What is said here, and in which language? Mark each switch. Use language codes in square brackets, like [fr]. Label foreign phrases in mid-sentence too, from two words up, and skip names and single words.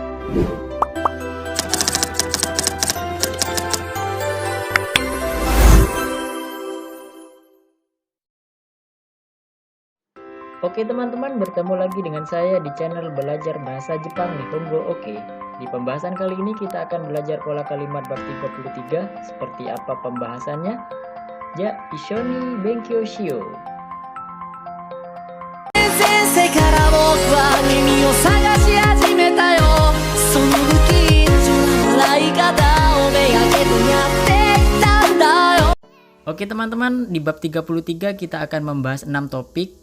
[id] Oke teman-teman, bertemu lagi dengan saya di channel belajar bahasa Jepang Nihongo Oke. Di pembahasan kali ini kita akan belajar pola kalimat bab 33. Seperti apa pembahasannya? [ja] じゃ、一緒に勉強しよう. [id] Oke teman-teman, di bab 33 kita akan membahas 6 topik.